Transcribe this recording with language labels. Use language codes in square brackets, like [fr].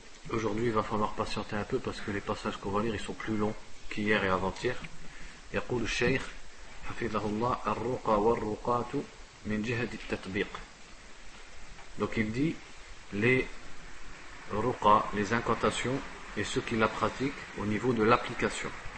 [fr] Aujourd'hui il va falloir patienter un peu parce que les passages qu'on va lire ils sont plus longs qu'hier et avant-hier. [ar] يقول الشيخ حفظه الله الرقى والرقات من جهة التطبيق. [fr] Donc il dit les ruqa, les incantations et ceux qui la pratiquent au niveau de l'application.